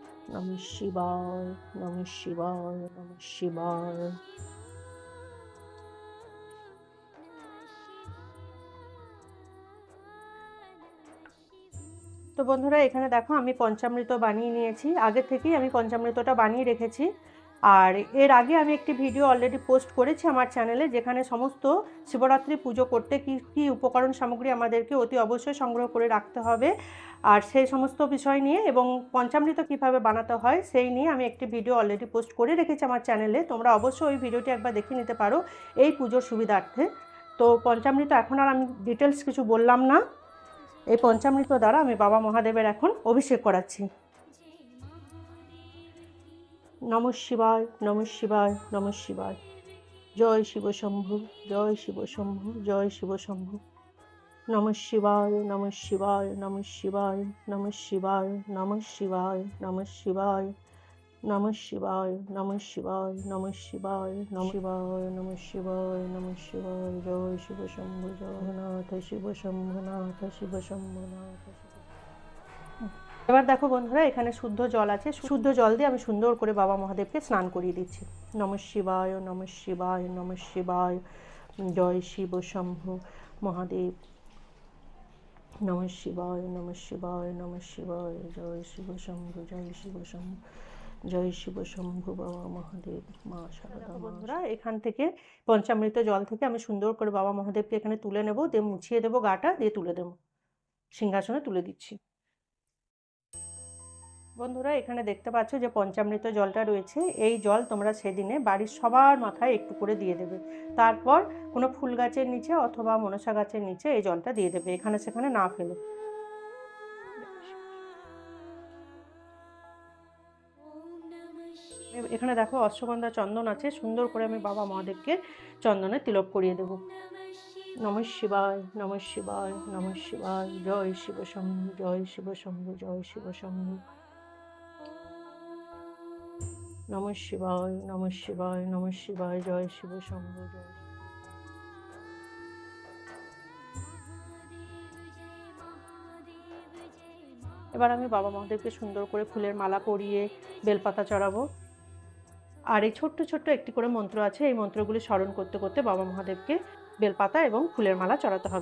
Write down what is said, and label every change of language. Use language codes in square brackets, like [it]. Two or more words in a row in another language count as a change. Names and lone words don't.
[sa] নমঃ শিবায়, নমঃ শিবায়, নমঃ শিবায়। [bn] তো বন্ধুরা এখানে দেখো আমি পঞ্চামৃত বানিয়ে নিয়েছি, আগে থেকেই আমি পঞ্চামৃতটা বানিয়ে রেখেছি। আর এর আগে আমি একটি ভিডিও অলরেডি পোস্ট করেছি আমার চ্যানেলে, যেখানে সমস্ত শিবরাত্রি পুজো করতে কী কী উপকরণ সামগ্রী আমাদেরকে অতি অবশ্যই সংগ্রহ করে রাখতে হবে, আর সেই সমস্ত বিষয় নিয়ে এবং পঞ্চামৃত কীভাবে বানাতে হয় সেই নিয়ে আমি একটি ভিডিও অলরেডি পোস্ট করে রেখেছি আমার চ্যানেলে। তোমরা অবশ্যই ওই ভিডিওটি একবার দেখে নিতে পারো এই পুজোর সুবিধার্থে। তো পঞ্চামৃত এখন আর আমি ডিটেলস কিছু বললাম না। এই পঞ্চামৃত দ্বারা আমি বাবা মহাদেবের এখন অভিষেক করাচ্ছি। [sa] নমঃ শিবায়, নমঃ শিবায়, নমঃ শিবায়। [bn] জয় শিব শম্ভু, জয় শিব শম্ভু, জয় শিব শম্ভু। [sa] নমঃ শিবায়, নমঃ শিবায়, নমঃ শিবায়, নমঃ শিবায়, নমঃ শিবায়, নমঃ শিবায়, নমঃ শিবায়, নমঃ শিবায়, নমঃ শিবায়, নমঃ শিবায়, নমঃ শিবায়, নমঃ শিবায়। [bn] জয় শিব শম্ভু, জগন্নাথ শিব শম্ভুনাথ, শিব শম্ভুনাথ। এবার দেখো বন্ধুরা এখানে শুদ্ধ জল আছে, শুদ্ধ জল দিয়ে আমি সুন্দর করে বাবা মহাদেবকে স্নান করিয়ে দিচ্ছি। [sa] নমঃ শিবায়, নমঃ শিবায়, নমঃ শিবায়। জয় শিব শম্ভু মহাদেব। নমঃ শিবায়, নমঃ শিবায়, নমঃ শিবায়। [bn] জয় শিব শম্ভু, জয় শিব শম্ভু, জয় শিব শম্ভু বাবা মহাদেব, মা শারদা। বন্ধুরা এখান থেকে পঞ্চামৃত জল থেকে আমি সুন্দর করে বাবা মহাদেবকে এখানে তুলে নেব, দিয়ে মুছিয়ে দেবো গাটা, দিয়ে তুলে দেবো, সিংহাসনে তুলে দিচ্ছি। বন্ধুরা এখানে দেখতে পাচ্ছ যে পঞ্চামৃত জলটা রয়েছে, এই জল তোমরা সেদিনে বাড়ির সবার মাথায় একটু করে দিয়ে দেবে। তারপর কোনো ফুল গাছের নিচে অথবা মনসা গাছের নিচে এই জলটা দিয়ে দেবে, এখানে সেখানে না ফেলে। এখানে দেখো অশ্বগন্ধা চন্দন আছে, সুন্দর করে আমি বাবা মহাদেবকে চন্দনে তিলক করিয়ে দেব। [sa] নমঃ শিবায়, নমঃ শিবায়, নমঃ শিবায়। [bn] জয় শিব শম্ভু, জয় শিব শম্ভু, জয় শিব শম্ভু। [sa] নমঃ শিবায়, নমঃ শিবায়, নমঃ শিবায়। [bn] জয় শিব শম্ভু, জয়। এবার আমি বাবা মহাদেবকে সুন্দর করে ফুলের মালা পরিয়ে বেলপাতা চড়াবো। আর এই ছোট্ট ছোট্ট একটি করে মন্ত্র আছে, এই মন্ত্রগুলি স্মরণ করতে করতে বাবা মহাদেবকে বেলপাতা এবং ফুলের মালা চড়াতে হবে।